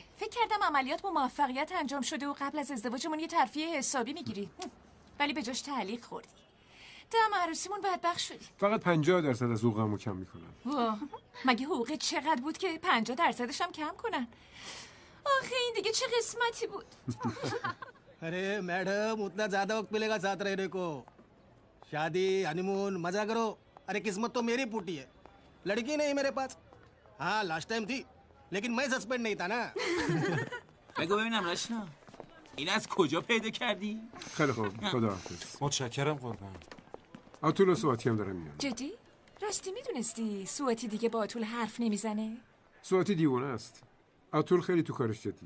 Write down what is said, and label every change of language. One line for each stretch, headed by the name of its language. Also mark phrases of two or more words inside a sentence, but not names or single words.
Persian: فکر کردم عملیات با موفقیت انجام شده و قبل از ازدواجمون یه ترفیع حسابی میگیری، ولی به جاش تعلیق خوردی. دم عروسیمون بدبخت شدی. فقط 50% از حقوقمو کم میکنن. واه، مگه حقوق چقدر بود که 50% هم کم کنن؟ آخه این دیگه چه قسمتی بود؟
Hindi: अरे मैडम उतना ज्यादा वक्त मिलेगा साथ रहने को। शादी हनीमून मजा करो। अरे किस्मत तो मेरी फूटी है, लड़की नहीं मेरे पास। हाँ
English: last time
Hindi: थी लेकिन मैं सस्पेंड नहीं था ना।
Persian: بگو ببینم رشنا این از کجا پیدا کردی؟ خیلی خوب، خداحافظ. متشکرم قربان. آتول و سواتی هم دارم میان. جدی؟ راستی میدونستی سواتی دیگه با آتول حرف نمیزنه؟ سواتی دیوانه است. آتول خیلی تو کارش جدیه.